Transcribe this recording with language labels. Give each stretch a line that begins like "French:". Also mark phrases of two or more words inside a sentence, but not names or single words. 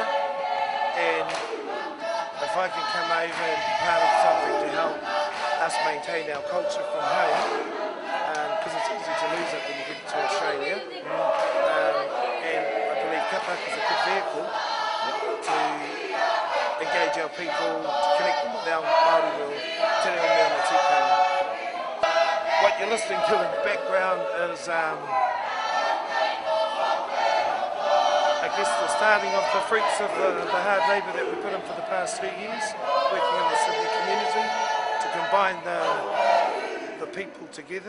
English: And if I can come over and be part of something to help us maintain our culture from home, because it's easy to lose it when you get to Australia, and I believe kapahaka is a good vehicle to engage our people, to connect them with our Māori world,
Māori: te reo mea no tikanga.
English: What you're listening to in the background is I guess the starting of the fruits of the hard labour that we put in for the past 3 years, working in the Sydney community to combine the people together.